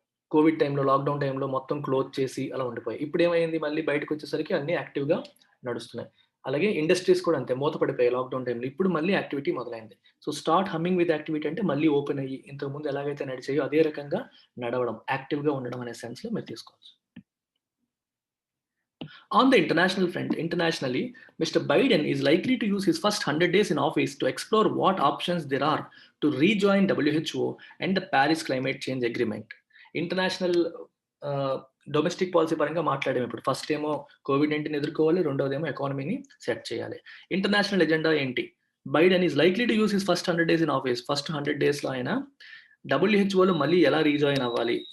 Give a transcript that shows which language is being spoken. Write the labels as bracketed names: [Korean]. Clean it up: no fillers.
[Telugu] Covid టైంలో, lockdown టైంలో మొత్తం క్లోజ్ చేసి అలా ఉండిపోయాయి. ఇప్పుడేమైంది మళ్ళీ బయటకొచ్చేసరికి అన్నీ యాక్టివ్‌గా నడుస్తున్నాయి. అలాగే ఇండస్ట్రీస్ కూడా అంతే మూతపడిపోయాయి లాక్‌డౌన్ టైంలో. ఇప్పుడు మళ్ళీ యాక్టివిటీ మొదలైంది. So, [English] start humming with activity [Telugu] అంటే మళ్ళీ ఓపెన్ అయ్యి ఇంతకుముందు ఎలాగైతే నడిచాయో అదే రకంగా నడవడం, యాక్టివ్‌గా ఉండడం అనే సెన్స్‌లో మీరు తీసుకోవచ్చు. [English] On the international front, internationally, Mr. Biden is likely to use his first 100 days in office to explore what options there are to rejoin WHO and the Paris Climate Change Agreement. [Telugu] International domestic policy పరంగా మాట్లాడాము ఇప్పుడు. First ఏమో COVID-19 ఎదుర్కోవాలి, రెండోదేమో ఎకానమీని set చేయాలి. International agenda ఏంటి? [English] Biden is likely to use his first 100 days in office. [Telugu] First 100 డేస్‌లో ఆయన డబ్ల్యూహెచ్ఓలో మళ్ళీ ఎలా రీజాయిన్ అవ్వాలి?